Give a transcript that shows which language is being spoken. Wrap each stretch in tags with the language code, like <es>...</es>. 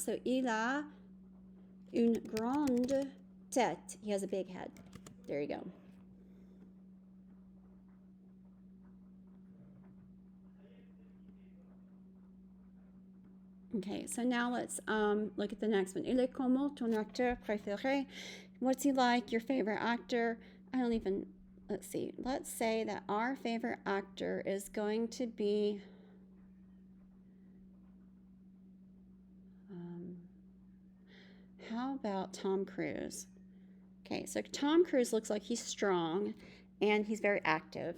<en>So</en> <fr>il a une grande tête.</fr> <en>He has a big head. There you go. Okay, so now let's look at the next one.</en> <fr>Il est comment ton acteur préféré?</fr> <en>What's he like? Your favorite actor? I don't even, let's see. Let's say that our favorite actor is going to be how about Tom Cruise? Okay, so Tom Cruise looks like he's strong and he's very active.</en>